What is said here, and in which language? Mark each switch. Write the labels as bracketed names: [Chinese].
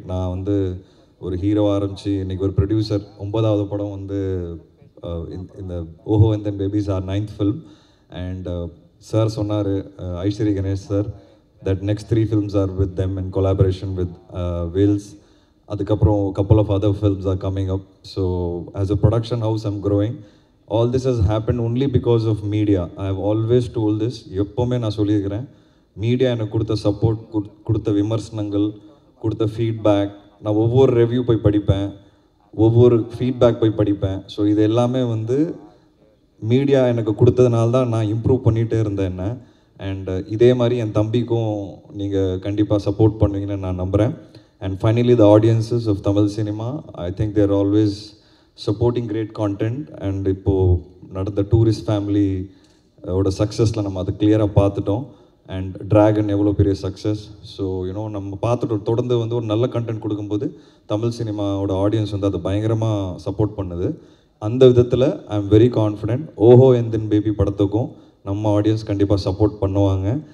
[Tamil] நான் வந்து ஒரு ஹீரோவாக ஆரம்பித்து இன்றைக்கி ஒரு ப்ரொடியூசர், 9வது படம் வந்து இந்த ஓஹோ and then babies R 9th film. [English] and [Tamil] sir சொன்னார், [English] Ishari Ganesh sir, that next 3 films are with them in collaboration with Vels. [Tamil] அதுக்கப்புறம் [English] couple of other films are coming up. So as a production house I'm growing. All this has happened only because of media. I have always told this. [Tamil] எப்போவுமே நான் சொல்லியிருக்கிறேன், media எனக்கு கொடுத்த support, கொடுத்த விமர்சனங்கள், கொடுத்த feedback, நான் ஒவ்வொரு ரிவ்யூ போய் படிப்பேன், ஒவ்வொரு ஃபீட்பேக் போய் படிப்பேன். ஸோ இது எல்லாமே வந்து மீடியா எனக்கு கொடுத்ததுனால தான் நான் இம்ப்ரூவ் பண்ணிகிட்டே இருந்தேன் என்ன. அண்ட் இதே மாதிரி என் தம்பிக்கும் நீங்கள் கண்டிப்பாக சப்போர்ட் பண்ணுவீங்கன்னு நான் நம்புகிறேன். [English] And finally, the audiences of Tamil cinema, I think they're always supporting great content. [Tamil] And இப்போ நடந்த டூரிஸ்ட் ஃபேமிலி ஓட சக்ஸஸில் நம்ம அதை கிளியராக பார்த்துட்டோம். அண்ட் ட்ராகன் எவ்வளோ பெரிய சக்ஸஸ். ஸோ நம்ம பார்த்துட்டோம். தொடர்ந்து வந்து ஒரு நல்ல கண்டென்ட் கொடுக்கும்போது தமிழ் சினிமாவோட ஆடியன்ஸ் வந்து அதை பயங்கரமாக சப்போர்ட் பண்ணுது. அந்த விதத்தில் [English] I am very confident. [Tamil] ஓஹோ அண்ட் தென் பேபி படத்துக்கும் நம்ம ஆடியன்ஸ் கண்டிப்பாக சப்போர்ட் பண்ணுவாங்க.